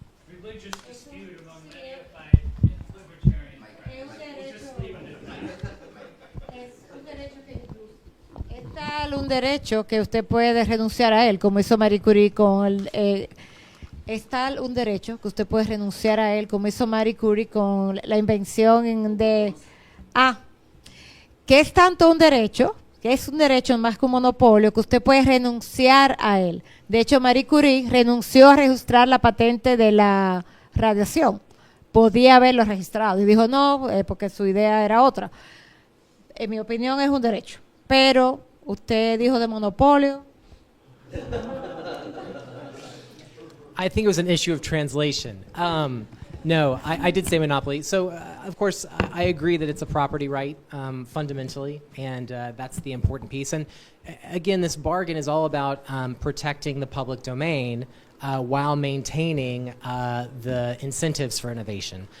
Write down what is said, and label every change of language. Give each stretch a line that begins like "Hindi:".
English: Religious dispute among many libertarians.
Spanish: Es tal un derecho que usted puede renunciar a él, como hizo Marie Curie con está un derecho que usted puede renunciar a él, como hizo Marie Curie con la invención de... que es tanto un derecho, que es un derecho más que un monopolio, que usted puede renunciar a él. De hecho, Marie Curie renunció a registrar la patente de la radiación. Podía haberlo registrado y dijo no, porque su idea era otra. En mi opinión es un derecho. Pero usted dijo de monopolio.
English: I think it was an issue of translation. No, I did say monopoly. So, of course, I agree that it's a property right, fundamentally, and that's the important piece. And again, this bargain is all about protecting the public domain while maintaining the incentives for innovation.